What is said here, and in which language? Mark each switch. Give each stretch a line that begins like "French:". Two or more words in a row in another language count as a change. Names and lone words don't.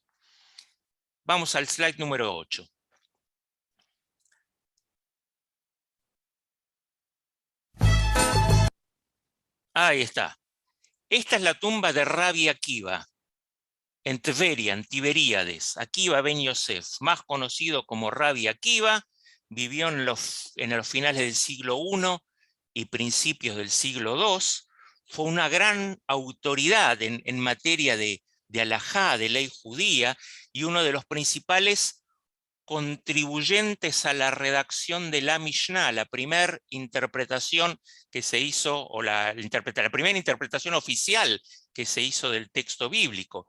Spanish: Vamos al slide número 8. Ahí está. Esta es la tumba de Rabbi Akiva, en Tveria, en Tiberíades. Akiva ben Yosef, más conocido como Rabbi Akiva, vivió en los finales del siglo I y principios del siglo II. Fue una gran autoridad en materia de halajá, de ley judía, y uno de los principales contribuyentes a la redacción de la Mishnah, la primera interpretación que se hizo, o la primera interpretación oficial que se hizo del texto bíblico.